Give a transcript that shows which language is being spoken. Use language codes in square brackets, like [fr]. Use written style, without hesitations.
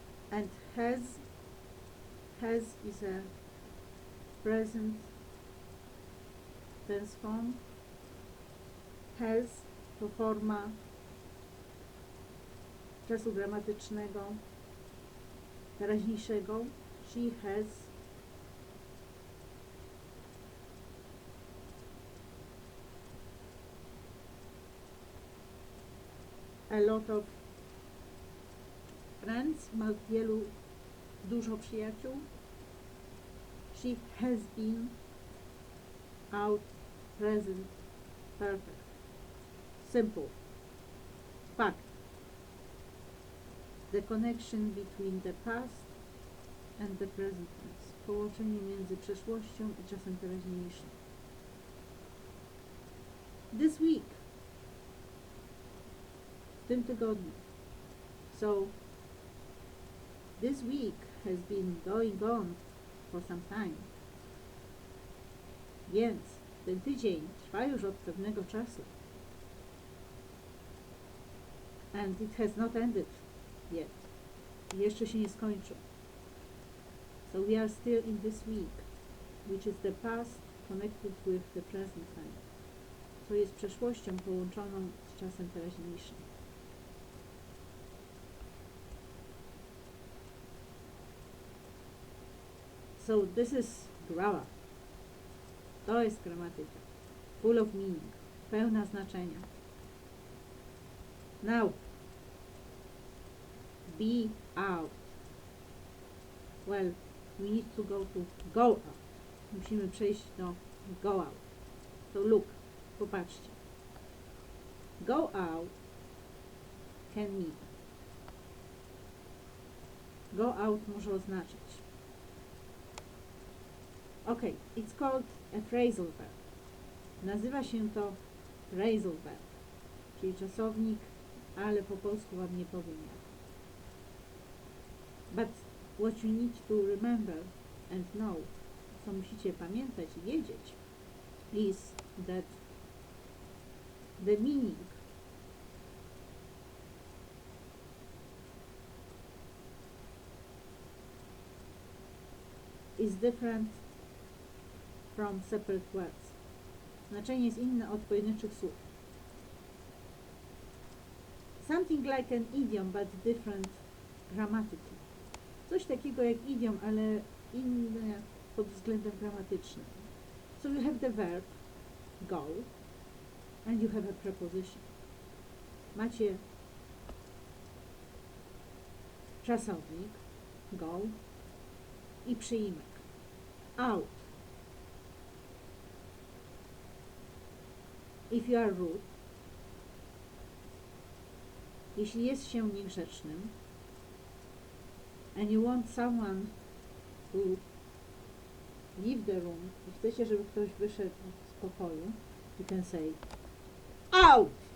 [en] And has is a present tense form. [pl] Has to forma czasu gramatycznego teraźniejszego. [en] She has a lot of friends, [pl] ma dużo przyjaciół. [en] She has been out, present, perfect. Simple. Fact. The connection between the past and the present tense. [pl] Połączenie między przeszłością i czasem teraźniejszym. [en] This week. [pl] W tym tygodniu. [en] So, this week has been going on for some time. [pl] Więc ten tydzień trwa już od pewnego czasu. [en] And it has not ended yet. [pl] Jeszcze się nie skończył. [en] So we are still in this week, which is the past connected with the present time. [pl] Co jest przeszłością połączoną z czasem teraźniejszym. [en] So this is grammar. [pl] To jest gramatyka. [en] Full of meaning. [pl] Pełna znaczenia. [en] Now, be out. Well, we need to go out. [pl] Musimy przejść do go out. [en] So look, [pl] popatrzcie. [en] Go out can mean. [pl] Go out może oznaczać. [en] Okay, it's called a phrasal verb. [pl] Nazywa się to phrasal verb, czyli czasownik, ale po polsku wam nie powiem jak. [en] But what you need to remember and know [pl] co musicie pamiętać i wiedzieć, [en] is that the meaning is different from separate words. [pl] Znaczenie jest inne od pojedynczych słów. [en] Something like an idiom, but different grammatically. [pl] Coś takiego jak idiom, ale inne pod względem gramatycznym. [en] So you have the verb go and you have a preposition. [pl] Macie czasownik go i przyimek out. [en] If you are rude, [pl] jeśli jest się niegrzecznym, [en] and you want someone to leave the room, [pl] i chcecie, żeby ktoś wyszedł z pokoju, [en] you can say out.